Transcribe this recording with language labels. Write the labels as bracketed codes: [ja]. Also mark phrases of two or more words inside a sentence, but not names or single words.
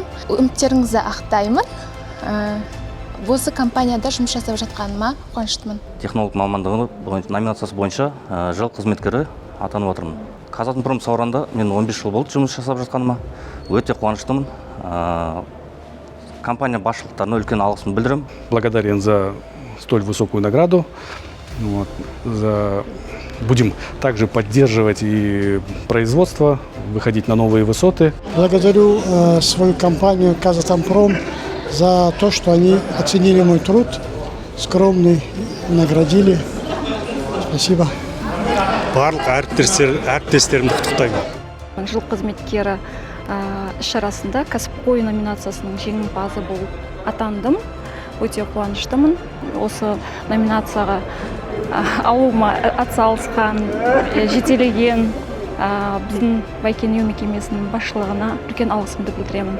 [kk] Үміттеріңізді ақтаймын. Осы компанияда жұмыс жасап жатқаныма қуаныштымын. Технолог мамандығы номинациясы бойынша жыл қызметкері атанып отырмын. Казатомпром Сауранда мен 15 жыл болды жұмыс жасап жатқаныма. Өте қуаныштымын. Компания басшылықтарына үлкен алғысымды білдіремін. [ru] Благодарен за столь высокую награду. Будем также поддерживать и производство, выходить на новые высоты. Благодарю свою компанию «Казатомпром» за то, что они оценили мой труд, скромный, наградили. Спасибо. [kk] Барлық әріптестерімді құттықтаймын. Жыл қызметкері іс-шарасында кәсіпқой номинациясының жеңімпазы болып атандым. Өте қуаныштымын. Осы номинацияға алуыма атсалысқан, жетелеген біздің Байкен-Ю мекемесінің басшылығына үлкен алғысымды білдіремін.